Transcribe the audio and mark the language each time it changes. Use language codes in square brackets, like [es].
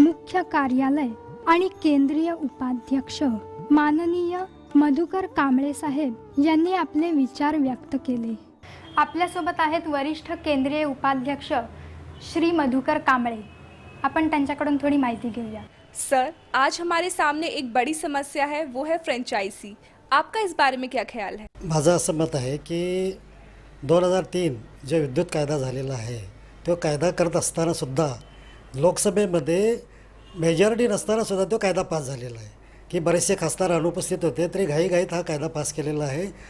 [mr] मुख्य कार्यालय आणि केंद्रीय उपाध्यक्ष माननीय मधुकर कांबळे साहेब यांनी आपले विचार व्यक्त केले. आपल्यासोबत आहेत वरिष्ठ केंद्रीय उपाध्यक्ष श्री मधुकर कांबळे. आपण त्यांच्याकडून थोडी माहिती घेऊया. [hi] सर, आज हमारे सामने एक बड़ी समस्या है, वो है फ्रेंचाइजी. आपका इस बारे में क्या ख्याल है? [mr] माझं असं मत आहे की 2003 जो विद्युत कायदा झालेला आहे तो कायदा करत असतानासुद्धा लोकसभेमध्ये मेजॉरिटी नसतानासुद्धा तो कायदा पास झालेला आहे की बरेचसे खासदार अनुपस्थित होते तरी घाईघाईत हा कायदा पास केलेला आहे.